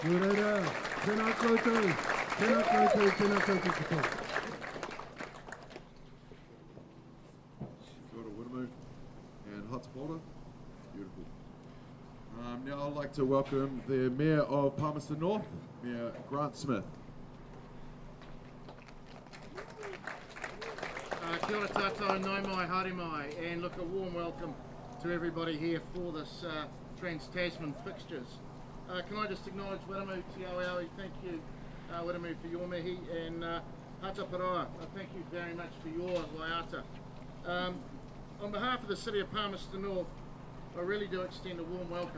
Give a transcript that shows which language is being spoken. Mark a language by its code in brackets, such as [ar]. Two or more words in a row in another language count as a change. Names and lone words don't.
[mi] Reira, tēnā koutou, tēnā koutou, tēnā koutou katoa. Kia ora, Wiramu and Hotspota. [en] Beautiful. Now I'd like to welcome the Mayor of Palmerston North, Mayor Grant Smith. [mi] Kia ora tātou, nai mai, haere mai, [en] and look, a warm welcome to everybody here for this Trans-Tasman fixtures. Can I just acknowledge Wiramu Te Aoi, thank you Wiramu for your mihi, and Hataparoa, thank you very much for your waiata. On behalf of the City of Palmerston North, I really do extend a warm welcome.